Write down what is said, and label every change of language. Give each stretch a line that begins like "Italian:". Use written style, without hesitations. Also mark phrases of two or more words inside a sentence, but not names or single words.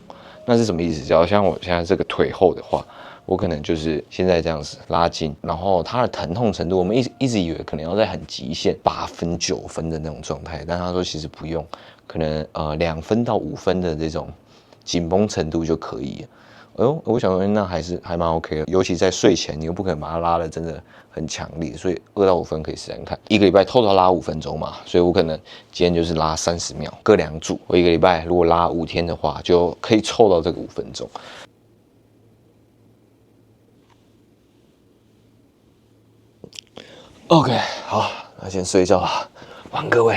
Chinese: 那是什麼意思？只要像我現在這個腿後的話，我可能就是現在這樣子拉筋，然後它的疼痛程度，我們一直以為可能要在很極限8分9分的那種狀態，但他說其實不用，可能2分到5分的這種緊繃程度就可以了。哎呦，我想說那還蠻 OK 的，尤其在睡前，你又不可能把它拉的真的很强烈，所以2到5分可以試试看。一個禮拜 total 拉5分鐘嘛，所以我可能今天就是拉30秒，各2組。我一個禮拜如果拉5天的話，就可以湊到這個5分鐘。OK， 好，那先睡覺了，晚安各位。